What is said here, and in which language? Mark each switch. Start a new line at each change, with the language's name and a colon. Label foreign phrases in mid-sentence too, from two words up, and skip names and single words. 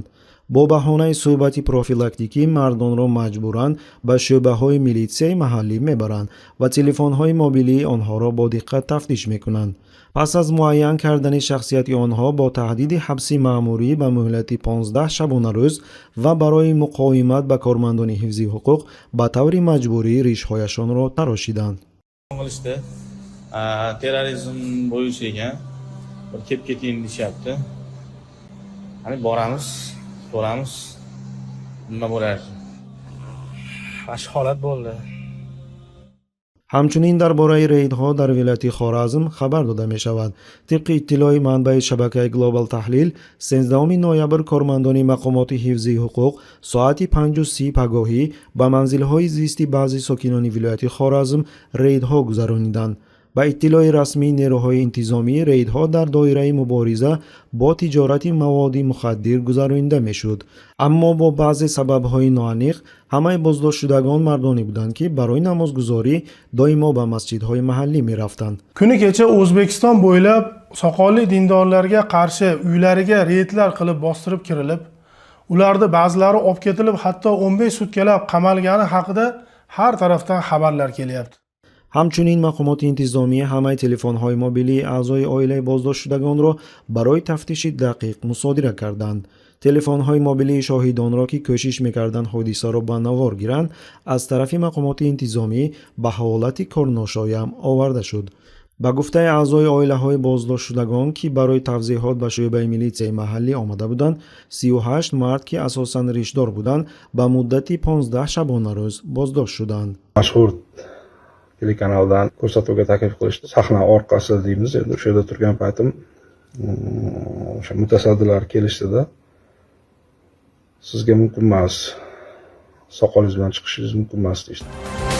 Tajik: бо баҳонаи суҳбати профилактикӣ мардонро маҷбуран ба шӯъбаҳои милитсияи маҳаллӣ мебаранд ва телефонҳои мобилии онҳоро бо диққат тафтиш мекунанд. пас аз муайян кардани шахсияти онҳо бо таҳдиди ҳабси маъмурӣ ба муҳлати 15 шабонарӯз ва барои муқовимат ба кормандони ҳифзи ҳуқуқ ба таври маҷбурӣ ришҳояшонро тарошиданд.
Uzbek: qilishdi. Terrorizm bo'yicha ekan. Bir kelib keting deyapti. Hani boramiz, so'ramiz. Nima bo'lar? Fash holat bo'ldi.
Tajik: ҳамчунин дар бораи рейдҳо дар вилояти Xorazm хабар дода мешавад. тибқи иттилои манбаи шабакаи Global Tahlil 13 ноябр кормандони мақомоти ҳифзии ҳуқуқ соати 5:30 пагоҳӣ ба манзилҳои зисти баъзи сокинони вилояти Xorazm рейдҳо гузарониданд. ба иттилои расмии нерӯҳои интизомӣ рейдҳо дар доираи мубориза бо тиҷорати маводи мухаддир гузаронида мешуд. аммо бо баъзе сабабҳои ноаниқ ҳамаи боздоштшудагон мардоне буданд ки барои намозгузорӣ доимо ба масҷидҳои маҳаллӣ мерафтанд.
Uzbek: Kuni kecha O'zbekiston bo'ylab soqolli dindorlarga qarshi uylariga reydlar qilib bostirib kirilib, ularda ba'zilari olib ketilib, hatto 15 sutkalab qamalgani haqida har tarafdan xabarlar kelyapti.
Tajik: ҳамчунин мақомоти интизомӣ ҳамаи телефонҳои мобилии аъзои оилаи боздоштшудагонро барои тафтиши дақиқ мусодира карданд. телефонҳои мобилии шоҳидонро ки кӯшиш мекарданд ҳодисаро ба навор гиранд аз тарафи мақомоти интизомӣ ба ҳолати корношоям оварда шуд. ба гуфтаи аъзои оилаҳои боздоштшудагон ки барои тавзеҳот ба шӯъбаи милитсияи маҳаллӣ омада буданд, 38 мард ки асосан ришдор буданд ба муддати 15 шабонарӯз боздошт шуданд.
Uzbek: Mashhur telekanaldan ko'rsatuvga taklif qilishdi. Sahna orqasi deymiz, endi o'sha yerda turgan paytim o'sha mutasaddilar kelishdi-da. Sizga mumkin emas, soqolingiz bilan chiqishingiz mumkin emas deydi.